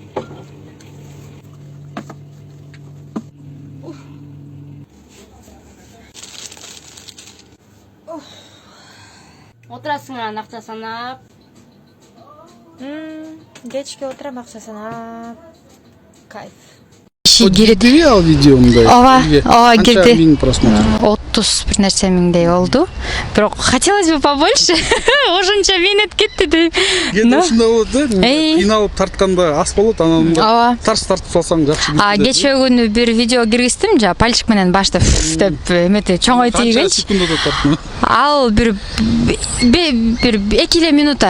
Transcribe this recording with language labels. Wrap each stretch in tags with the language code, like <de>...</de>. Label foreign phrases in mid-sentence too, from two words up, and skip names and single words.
<kk>Отырасың ақша санап.</kk> <ky>Кечке отурам, акча санап. Кайф. Кирди ал видео мындай. Ооба, кирди. Миң просмотр. 30 бир нерсе миңдей болду. Бирок</ky> <ru>хотелось бы побольше.</ru> <ky>Ошончо минут кетти дейм. Кээде ушундай болот да. Кыйналып тартканда аз болот, анан тарс тартып салсаң жакшы. Кечээ күнү бир видео киргиздим, жа пальчик менен башты деп эметип чоңой тийгенчи. Секундада тарттым. Ал бир 2 минута.</ky>